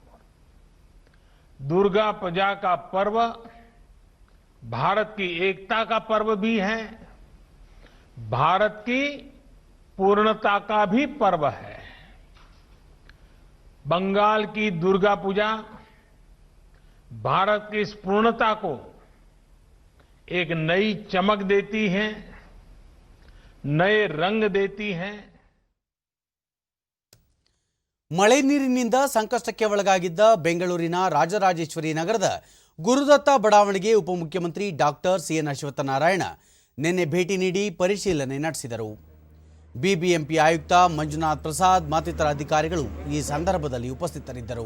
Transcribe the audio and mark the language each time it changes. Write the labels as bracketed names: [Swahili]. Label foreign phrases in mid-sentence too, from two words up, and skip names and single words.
[Hindi] दुर्गा पूजा का पर्व भारत की एकता का पर्व भी है, भारत की पूर्णता का भी पर्व है. बंगाल की दुर्गा पूजा भारत की इस पूर्णता को एक नई चमक देती है, नए रंग देती है. [Kannada] ಮಳೆ ನೀರಿನಿಂದ ಸಂಕಷ್ಟಕ್ಕೆ ಒಳಗಾಗಿದ್ದ ಬೆಂಗಳೂರಿನ ರಾಜರಾಜೇಶ್ವರಿ ನಗರದ ಗುರುದತ್ತ ಬಡಾವಣೆಗೆ ಉಪಮುಖ್ಯಮಂತ್ರಿ ಡಾಕ್ಟರ್ ಸಿಎನ್ ಅಶ್ವತ್ಥನಾರಾಯಣ ನಿನ್ನೆ ಭೇಟಿ ನೀಡಿ ಪರಿಶೀಲನೆ ನಡೆಸಿದರು. ಬಿಬಿಎಂಪಿ ಆಯುಕ್ತ ಮಂಜುನಾಥ್ ಪ್ರಸಾದ್ ಮತ್ತಿತರ ಅಧಿಕಾರಿಗಳು ಈ ಸಂದರ್ಭದಲ್ಲಿ ಉಪಸ್ಥಿತರಿದ್ದರು.